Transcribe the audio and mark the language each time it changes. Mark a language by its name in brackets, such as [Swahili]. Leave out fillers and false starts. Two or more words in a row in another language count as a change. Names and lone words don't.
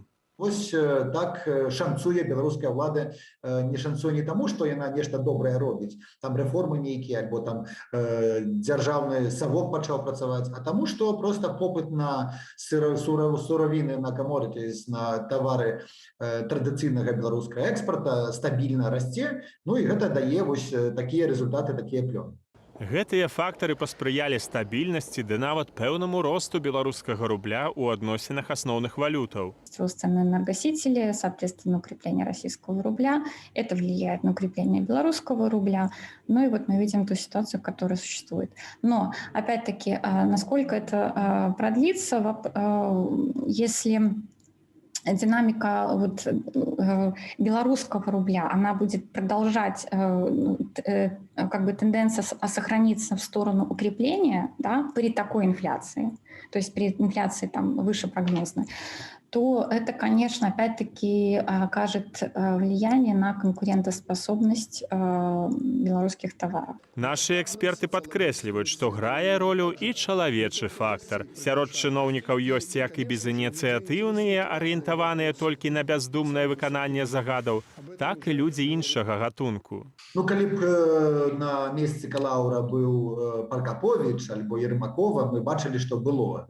[Belarusian] Вось так шанцуе беларуская ўлада, не шанцуе не таму, што яна нешта добрае робіць, там рэформы нейкія, альбо там дзяржаўны савок пачаў працаваць, а таму, што проста попыт на суравіны, на commodities, на тавары традыцыйнага беларускага экспарта стабільна расце, ну і гэта дае вось такія рэзультаты, такія плёны. Гэтыя фактары паспрыялі стабільнасці ды нават пэўнаму росту беларускага рубля ў адносінах асноўных валютаў. [Russian] Рост цен на энергосители, соответственно, укрепление российского рубля. Это влияет на укрепление белорусского рубля. Ну и вот мы видим ту ситуацию, которая существует. Но, опять-таки, насколько это продлится, если динамика белорусского рубля, она будет продолжать, как бы тенденция сохранится в сторону укрепления, да, при такой инфляции, то есть при инфляции там выше прогнозной, то это, конечно, опять-таки окажет влияние на конкурентоспособность белорусских товаров. Наши эксперты [Belarusian] падкрэсліваюць, што грае ролю і чалавечы фактар. Сярод чыноўнікаў ёсць як і безыніцыятыўныя, арыентаваныя толькі на бяздумнае выкананне загадаў, так і людзі іншага гатунку. Ну, калі б на месцы Калаўра быў Паркапович альбо Ермакова, мы бачылі, што было.